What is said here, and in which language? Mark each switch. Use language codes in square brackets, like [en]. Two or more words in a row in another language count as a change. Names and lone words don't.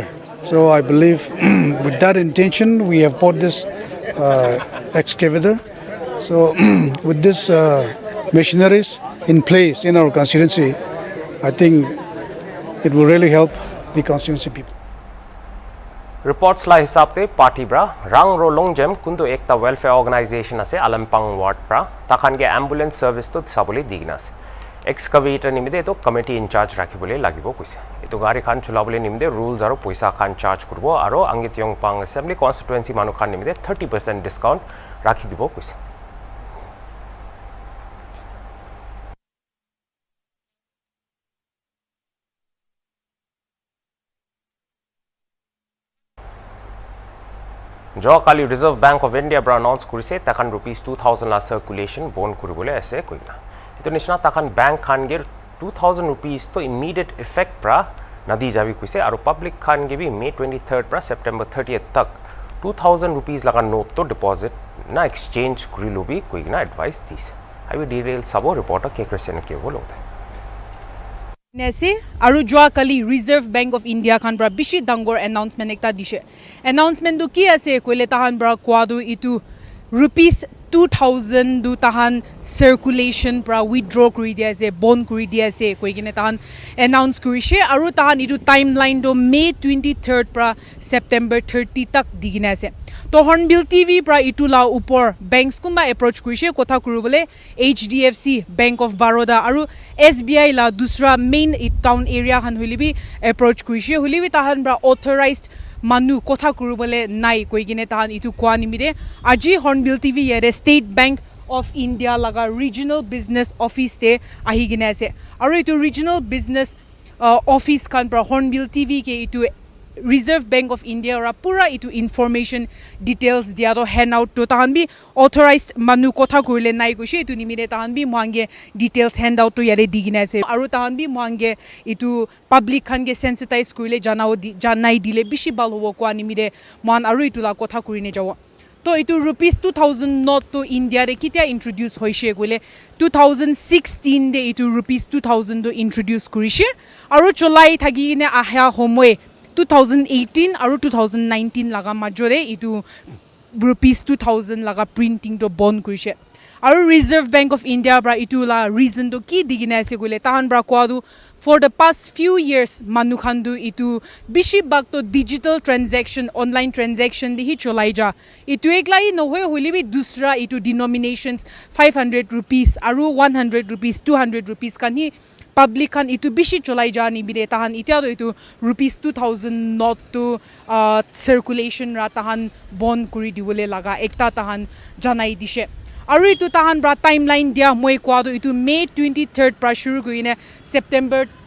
[en] So I believe with that intention we have bought this excavator. So with this machineries in place in our constituency, I think it will really help the constituency people. [nag] Reports la hisab te party bra rang ro longjam kundu ekta [en] welfare organization [nag] ase alampang ward bra takhan ge [en] ambulance service [nag] to sabole digna ase excavator nimide to [en] committee in charge [nag] rakhibole lagibo koise eto gari khan chulabole nimide rules aro poisa khan charge kurbo aro angit yongpang [en] assembly constituency [nag] manu khan nimide [en] 30% discount [nag] rakhi dibo koise. Jo kali Reserve Bank of India bra announce kurise takhan rupees 2000 la [en] circulation bond [nag] kuribole ase koina eto nishna takhan bank khan ge 2000 rupees to [en] immediate effect [nag] bra nadi jabi kuise aro public khan ge bi May 23rd bra September 30th tak 2000 rupees laga note to deposit na exchange kurilu bi koina advice dise [en] I will detail [nag] sabo reporter ke krisen ke bolo Nese aru jua kali Reserve Bank of India khan bra bishi dangor announcement ekta dishe announcement du ki ase koile tahan bra kwadu itu rupees 2000 du tahan circulation pra withdraw kuri dia ase bond kuri dia ase koigine tahan announce kurise aru tahan itu timeline do May 23rd pra September 30 tak digina ase to Hornbill TV pra itu la upor banks kumba approach kurise kotha kurubole HDFC Bank of Baroda aru SBI la dusra [en] main town area [nag] khan hulibi approach kurise hulibi tahan bra authorized manu kotha kurubole nai koigine tahan itu kwa nimide aji Hornbill TV yere State Bank of India laga [en] regional business office [nag] te ahigine ase aru itu [en] regional business office [nag] khan pra Hornbill TV ke itu Reserve Bank of India ra pura itu information details dia to [en] hand out [nag] to tahan bi authorized manu kotha kurile nai koise itu nimire tahan bi moange details [en] hand out [nag] to yare digina ase aru tahan bi moange itu public khan ge sensitize kurile janai dile bishi bal hobo kwa nimire man aru itu la kotha kurine jawo to itu rupees 2000 note to India re kitia introduce hoise gole 2016 de itu rupees 2000 to introduce kurise aru cholai thagi ne ahya homoe 2018 aru 2019 laga majore itu rupees 2000 laga printing to bond kurise aru Reserve Bank of India bra itu la reason to ki digina ase gole tahan bra kwadu [en] for the past few years [nag] manu khandu itu bishi bak to [en] digital transaction online transaction [nag] di hi cholai ja itu eklai no hoy holibi dusra itu denominations 500 rupees aru 100 rupees 200 rupees kan hi public khan itu bishi cholai ja ni bire tahan itia do itu rupees 2000 not to circulation ra tahan bond kuri diwole laga ekta tahan janai dishe aru itu tahan bra timeline dia moi kwado itu May 23rd pra shuru goine September